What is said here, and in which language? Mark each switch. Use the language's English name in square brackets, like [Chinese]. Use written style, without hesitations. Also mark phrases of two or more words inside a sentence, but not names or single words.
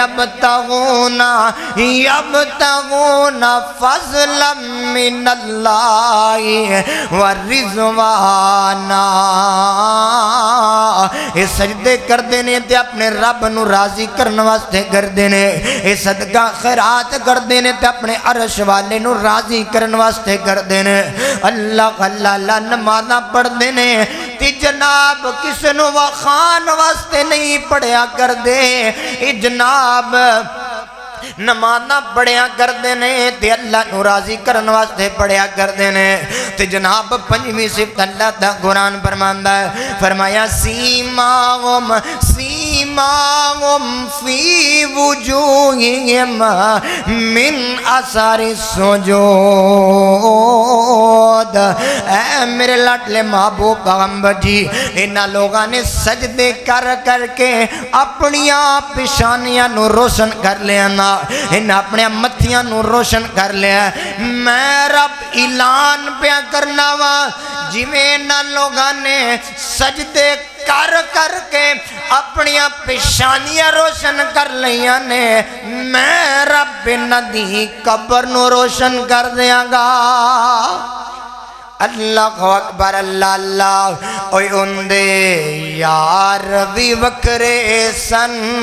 [Arabic] یبتغون فضلا من اللہ ورضوانا [Punjabi] یہ سجدے کر دینے تے اپنے رب نو راضی کرنے واسطے کر دینے یہ صدقہ خیرات اطاعت کردے نے تے اپنے عرش والے نو راضی کرن واسطے کردے نے اللہ اللہ اللہ نمازاں پڑھدے نے تے جناب کسے نو وخان واسطے نہیں پڑھیا کردے اے جناب نمازاں پڑھیا کردے نے تے اللہ نو راضی کرن واسطے پڑھیا کردے نے تے جناب پنجویں صفت اللہ دا قرآن فرماندا ہے فرمایا سیماہم [Arabic] فی وجوہہم من اثر السجود [Punjabi] اے میرے لاڈلے محبوب پیغمبر جی انہاں لوگاں نے سجدے کر کر کے اپنیاں پیشانیاں نو روشن کر لیا نا انہاں اپنے متھیاں نو روشن کر لیا میں رب اعلان پیا کرنا وا جویں انہاں لوگاں نے سجدے کر کر کے اپنی پیشانیاں روشن کر لیاں نے میں رب ندی قبر نو روشن کر دیاں گا اللہ اکبر اللہ اللہ اوئے اندے یار بھی وکرے سن